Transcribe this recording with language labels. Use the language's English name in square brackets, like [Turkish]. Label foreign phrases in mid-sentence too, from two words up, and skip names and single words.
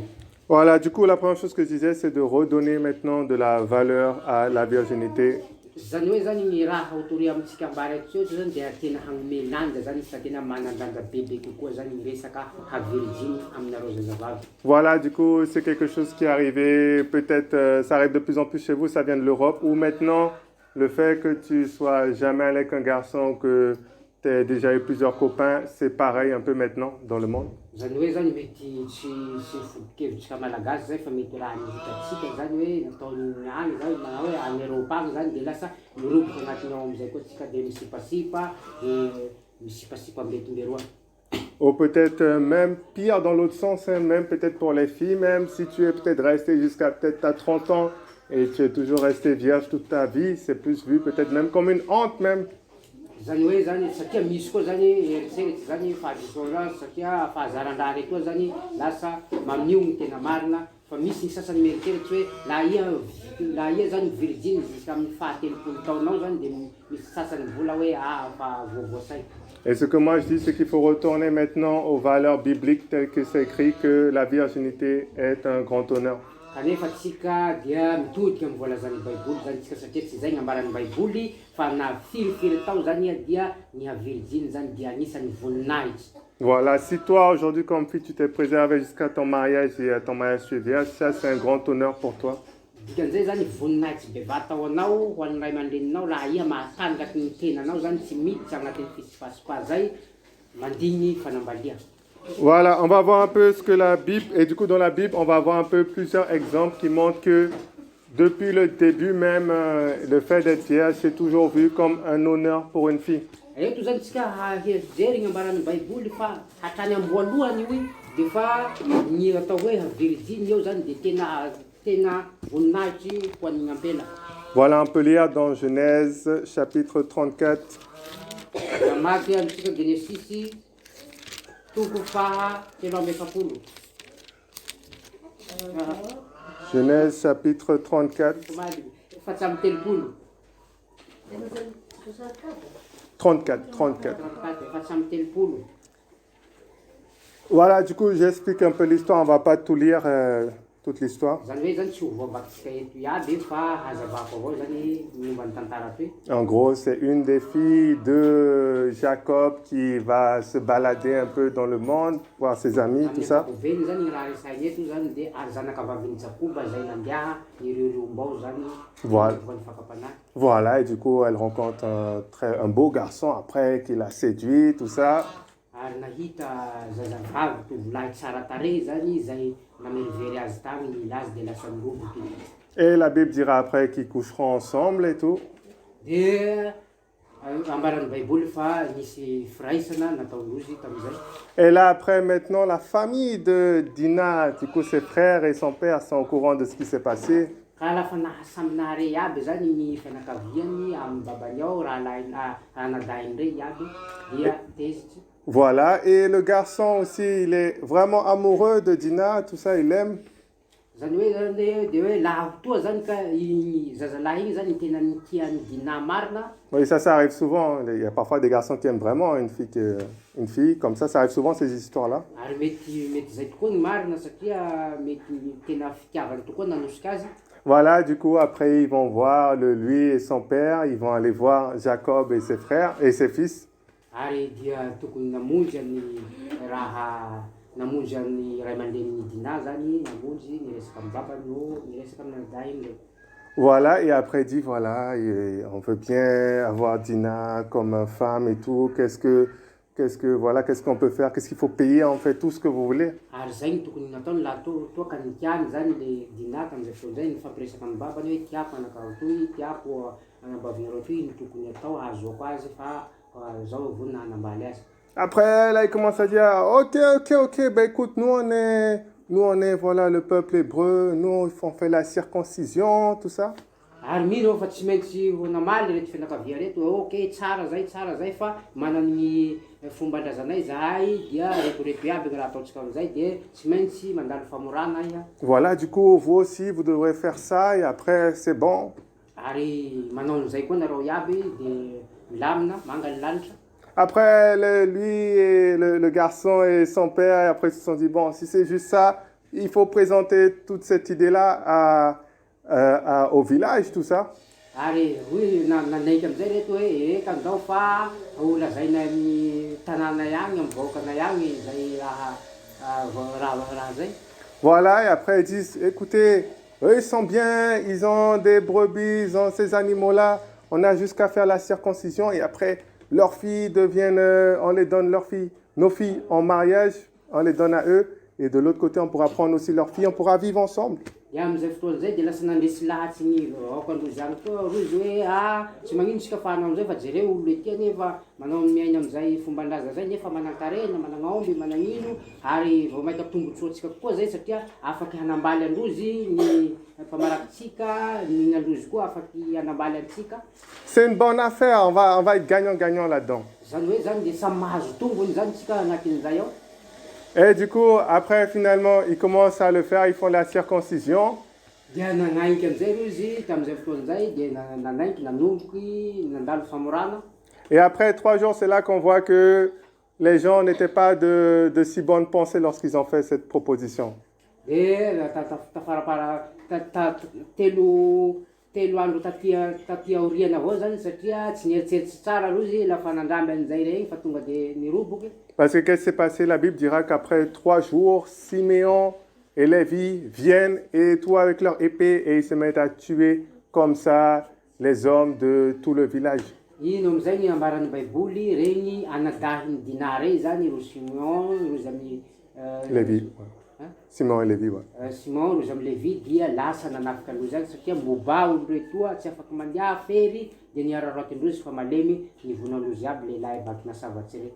[French] Voilà, du coup, la première chose que je disais, c'est de redonner maintenant de la valeur à la virginité. [Malagasy] Zany hoe zany ny raha hotory amintsika ambara eto zany dia tena hagnome lanja zany fa tena manan-danja bebe kokoa zany ny resaka haviriginy aminareo zazavavy. [French] Voilà, du coup, c'est quelque chose qui est arrivé, peut-être, ça arrive de plus en plus chez vous, ça vient de l'Europe, ou maintenant, le fait que tu sois jamais avec un garçon, que tu as déjà eu plusieurs copains, c'est pareil un peu maintenant dans le monde. [Malagasy] Zany hoe zany mety tsy fodikevitsika malagasy zay fa mety raha nihitatsika zany hoe nataony agny zany manao hoe any Europe agny zany dia lasa miroboka agnatiny ao amizay koa tsika dia misipasipa misipasipa mbetimberoa. [French] Ou peut-être même pire dans l'autre sens, hein, même peut-être pour les filles, même si tu es peut-être resté jusqu'à peut-être à 30 ans et tu es toujours resté vierge toute ta vie, c'est plus vu peut-être même comme une honte même. [Malagasy] Zany hoe zany satria misy koa zany eritseritsy zany fahadisoana satria fahazaran-draha reto zany lasa mamio ny tena marina fa misy ny sasany mieritseritsy hoe la ia zany virgine jusqu'à amin'ny fahatelopolo taonao zany dia misy sasany vola hoe fa voavoasay. [French] Et ce que moi je dis, c'est qu'il faut retourner maintenant aux valeurs bibliques telles que c'est écrit que la virginité est un grand honneur. [Malagasy] Kanefa tsika dia mitodika amin'ny voalazan'ny Baiboly zany tsika satria tsy zay ny ambaran'ny Baiboly fa na firy tao zany dia ny havirgine zany dia anisan'ny voninahitra. [French] Voilà, si toi aujourd'hui comme fille tu t'es préservé jusqu'à ton mariage et à ton mariage tu es vierge, ça c'est un grand honneur pour toi. [Malagasy] Dikan'izay zany voninahitra bevata ao anao ho an'ny ray aman-dreninao raha ia mahatanjaky ny tenanao zany tsy miditra agnatin'ny fisipasipa zay mandigny fanambalia. [French] Voilà, on va voir un peu ce que la Bible, et du coup dans la Bible, on va voir un peu plusieurs exemples qui montrent que depuis le début même, le fait d'être vierge, c'est toujours vu comme un honneur pour une fille. [Malagasy] Eto zany tsika hahery ambaran'ny Baiboly fa hatrany amboalohany io dia fa ny atao hoe virgine eo zany dia tena voninahitry ho an'ny ampela. [French] Voilà, on peut lire dans Genèse chapitre 34. [Malagasy] Mamaky amintsika Genesis toko faha telo amby efapolo. [French] Genèse chapitre 34. [Malagasy] Efatsy amby telopolo. 34. Efatsy amby telopolo. [French] Voilà, du coup j'explique un peu l'histoire, on va pas tout lire, toute l'histoire. [Malagasy] Zany hoe zany tsy ho voabatsika eto iaby fa hazavako avao zany momba ny tantara toy. [French] En gros, c'est une des filles de Jacob qui va se balader un peu dans le monde, voir ses amis, tout ça. [Malagasy] Veny zany ny raha resainy eto zany dia ary zanakavavin'ny Jakoba zay nandeha nireoreombao zany Voilà. voan'ny fakapanahy. [French] Voilà, et du coup, elle rencontre un beau garçon après qui l'a séduit, tout ça. [Malagasy] Ary nahita zazavavy tovolahy tsara tarehy zany zay namerovery azy tamin'ny lazy de lasa niroboky. [French] Et la Bible dira après qu'ils coucheront ensemble et tout. [Malagasy] De ambaran'ny baiboly fa nisy firaisana nataondrozy tamin'izay. [French] Et là, après, maintenant, la famille de Dina, du coup, ses frères et son père sont au courant de ce qui s'est passé. [Malagasy] Ka lafa samy nahare aby zany ny fianakaviany amin'ny babany ao raha nadainy rey aby dia tezitra. [French] Voilà, et le garçon aussi, il est vraiment amoureux de Dina, tout ça, il aime. [Malagasy] Zany hoe zany de hoe laha toa zany ka igny zazalahy igny zany tena tiany Dina marina. [French] Oui, ça arrive souvent. Il y a parfois des garçons qui aiment vraiment une fille comme ça arrive souvent ces histoires-là. [Malagasy] Ary mety zay tokoa ny marina satria mety tena fitiavany tokoa nanosika azy. [French] Voilà, du coup, après, ils vont voir lui et son père, ils vont aller voir Jacob et ses frères et ses fils. [Malagasy] Ary dia tokony namonjy ny raha namonjy ny ray aman-drenin'ny Dina zany namonjy niresaka amin'ny babany no niresaka amin'ny dahiny. [French] Voilà, et après dit, voilà, on veut bien avoir Dina comme femme et tout. Qu'est-ce qu'on peut faire? Qu'est-ce qu'il faut payer? On fait tout ce que vous voulez. [Malagasy] Ary zay ny tokony nataony laha toa ka nitiany zany le Dina tamin'izay fotoana zay nifampiresaka amin'ny babany hoe tiako anakao toy, tiako anabavina toy ny tokony atao ahazoako azy fa zao vao nanambaly azy. [French] Après, là, il commence à dire, ok, ben écoute, nous on est, voilà, le peuple hébreu, nous, on fait la circoncision, tout ça. [Malagasy] Ary mino fa tsy maintsy namaly reto fianakavia reto ok tsara zay fa manany fomban-drazanay zahay dia reto aby raha ataontsika amin'izay de tsy maintsy mandalo famorana iha. [French] Voilà, du coup, vous aussi, vous devrez faire ça et après, c'est bon. [Malagasy] Ary manao an'izay koa nareo iaby de milamina manga ny lanitra. [French] Après, lui et le garçon et son père, et après, ils se sont dit, bon, si c'est juste ça, il faut présenter toute cette idée-là au village, tout ça. [Malagasy] Ary hoy nanaiky am'izay reto hoe eka zao fa olazaina amin'ny tanàna agny amin'ny vahoakana agny zay raha zay. [French] Voilà, et après, ils disent, écoutez, eux, ils sont bien, ils ont des brebis, ils ont ces animaux-là, on a juste qu'à faire la circoncision et après, leurs filles deviennent, on les donne nos filles en mariage, on les donne à eux. Et de l'autre côté, on pourra prendre aussi leurs filles, on pourra vivre ensemble. [Malagasy] Dia amin'izay fotoana zay dia lasa nandresy lahatsy ny vahoakandrozy agny koa rozy hoe tsy magnino sika fa hanao am'izay fa jereo olo ety nefa manao miaina am'izay fomban-draza zay nefa manan-karena managnaomby managnino ary vao mahita tombontsoatsika koa zay satria afaky hanambaly androzy ny mpamarakitsika ny androzy koa afaky hanambaly antsika. [French] C'est une bonne affaire, on va être gagnant là-dedans. [Malagasy] Zany hoe zany dia samy mahazo tombony zany tsika agnatin'izay ao. [French] Et du coup, après, finalement, ils commencent à le faire, ils font la circoncision. [Malagasy] Dia nanaiky am'izay rozy tamin'izay fotoana zay dia nanaiky nanomboky nandalo famorana. [French] Et après 3 jours, c'est là qu'on voit que les gens n'étaient pas de si bonne pensée lorsqu'ils ont fait cette proposition. [Malagasy] Dia tafarapara telo andro taty aoriana avao zany satria tsy nieritseritsy tsara rozy lafa nandramby an'izay regny fa tonga de niroboky. [French] Parce que qu'est-ce qui s'est passé? La Bible dira qu'après 3 jours, Siméon et Lévi viennent et tout avec leur épée et ils se mettent à tuer comme ça les hommes de tout le village. [Malagasy] Ino am'izay ny ambaran'ny baiboly regny anadahiny Dina rey zany ro Simeon rozy amin'ny [French] Lévi. Simon et Lévi, ouais. [Malagasy] Simon rozy amin'ny Lévi dia lasa nanafika androzy agny satria moba olo retoa tsy afaka mandeha fery dia niararoakindrozy fa malemy nivonandrozy aby lehilahy baky nasavatsy reto.